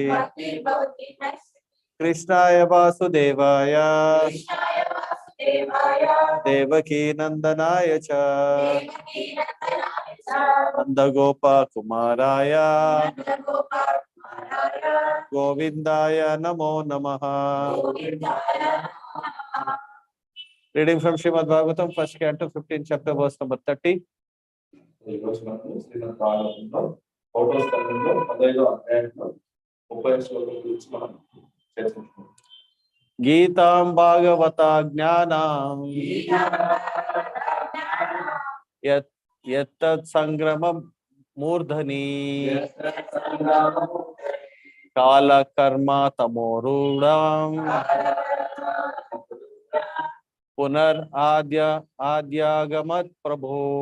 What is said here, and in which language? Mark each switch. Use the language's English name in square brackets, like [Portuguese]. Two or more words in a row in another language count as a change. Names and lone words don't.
[Sanskrit] कृष्णाय वासुदेवाय देवकी नंदनाय च नंदगोपकुमाराय गोविंदाय नमो नमः। [English] Reading from Srimad Bhagavatam, first canto, 15th chapter, verse number 30. [Telugu] శ్రీమద్ భాగవతంలో ఒకటో స్కంధంలో 15వ అధ్యాయంలో 30వ శ్లోకం గురించి మనం చర్చించుకుందాం. [Sanskrit] गीतां भागवता ज्ञानां यत्तत् संग्रमं मूर्धनि काल कर्म तमोरूढां आद्यागमत् प्रभो।